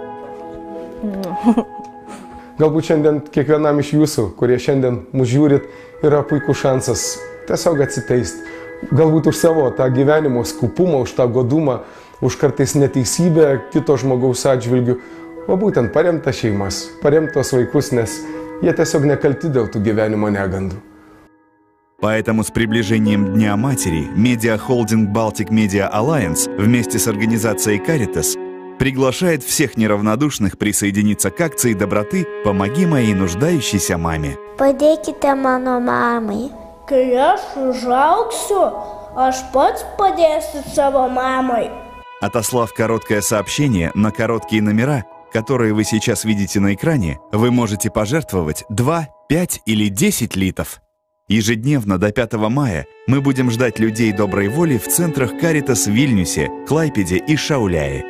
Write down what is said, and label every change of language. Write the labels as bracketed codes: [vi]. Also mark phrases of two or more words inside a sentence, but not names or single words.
[lt] Galbūt šiandien kiekvienam iš jūsų, kurie šiandien mus žiūrit, yra puikus šansas tiesiog atsiteisti. Galbūt už savo tą gyvenimo skupumą, už tą godumą, už kartais neteisybę kito žmogaus atžvilgių, o būtent paremta šeimas, paremtos vaikus, nes jie tiesiog nekalti dėl tų gyvenimo negandų. [ru] Поэтому с приближением Дня матери медиахолдинг Baltic Media Alliance вместе с организацией Caritas приглашает всех неравнодушных присоединиться к акции доброты «Помоги моей нуждающейся маме». [lt] Padėkite mano mamai. Kai aš užaugsiu, aš pats padėsiu savo mamai. [ru] Отослав короткое сообщение на короткие номера, которые вы сейчас видите на экране, вы можете пожертвовать 2, 5 или 10 литов. Ежедневно до 5 мая мы будем ждать людей доброй воли в центрах Caritas в Вильнюсе, Клайпеде и Шауляе.